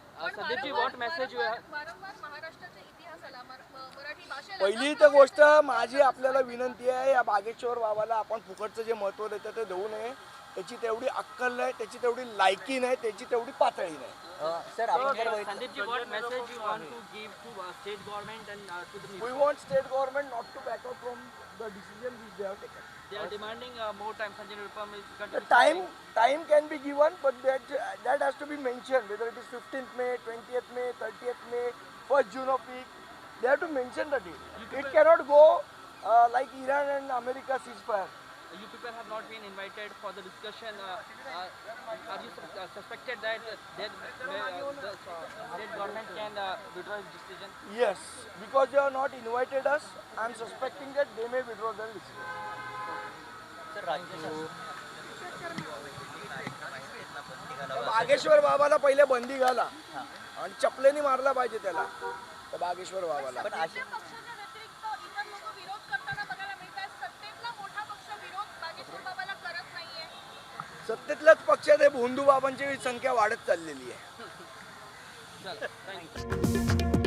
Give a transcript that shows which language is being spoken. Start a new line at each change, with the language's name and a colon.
Marathi: वारंवार महाराष्ट्राच्या इतिहासाला मराठी भाषेला पहिली तर गोष्ट माझी आपल्याला विनंती आहे, या बागेश्वर बाबाला आपण फुकटचं जे महत्त्व देतं ते देऊ नये. त्याची तेवढी अक्कल नाही, त्याची तेवढी लायकी नाही, त्याची तेवढी पातळी नाही. सर, आपण जर
English: We want state government not to back out from the decision which they have taken. They are demanding more time. Sanjay Nirupam is The time can be given, but that has to be mentioned. Whether it is 15th May, 20th May, 30th May, 1st June of week, they have to mention the date. It cannot go like Iran and America ceasefire. You people have not been invited for the discussion. Are you suspected that the state government can withdraw its decision? Yes, because they have not invited us, I am suspecting that they may withdraw their decision.
Marathi: Sir, राज्य बागेश्वर बाबाला पहिले बंदी घाला आणि चपलेनी मारला पाहिजे त्याला, त्या बागेश्वर बाबाला. पण अशी पक्षाच्या व्यतिरिक्त इतर लोक विरोध करताना बघायला मिळतात. सत्तेतला मोठा पक्ष विरोध बागेश्वर बाबाला करत नाहीये. सत्तेतल्याच पक्षात हे भोंदू बाबांची संख्या वाढत चाललेली आहे.
English: चला, thank you.